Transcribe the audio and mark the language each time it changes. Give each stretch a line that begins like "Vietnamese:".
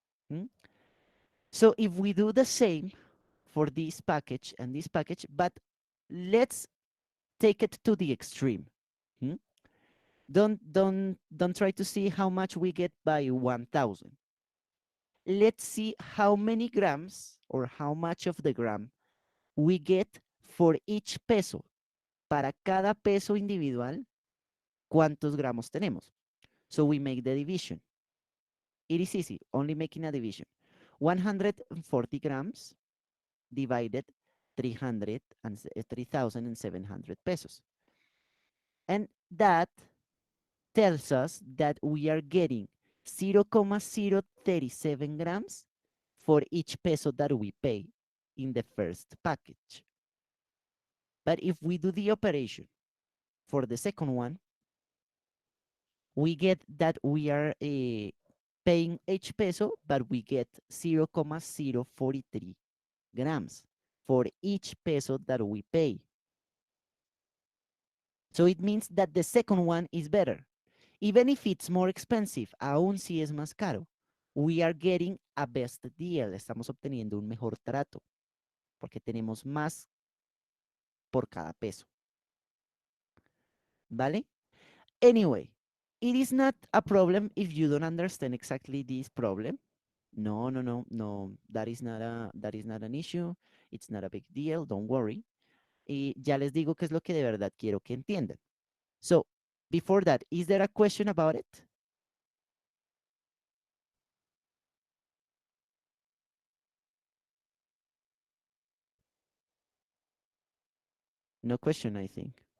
English: Hmm? So if we do the same for this package and this package, but let's take it to the extreme. Hmm? Don't try to see how much we get by 1,000. Let's see how many grams or how much of the gram we get for each peso.
Spanish: Para cada peso individual, ¿cuántos gramos tenemos?
English: So we make the division. It is easy, only making a division. 140 grams divided 3,700 pesos. And that tells us that we are getting 0,037 grams for each peso that we pay in the first package. But if we do the operation for the second one, we get that we are paying each peso, but we get 0,043 grams for each peso that we pay. So it means that the second one is better. Even if it's more expensive,
Spanish: aún si es más caro,
English: we are getting a best deal.
Spanish: Estamos obteniendo un mejor trato porque tenemos más por cada peso. ¿Vale?
English: Anyway, it is not a problem if you don't understand exactly this problem. No, no, no, no. That is not an issue. It's not a big deal. Don't worry.
Spanish: Y ya les digo qué es lo que de verdad quiero que entiendan.
English: So, before that, is there a question about it? No question, I think.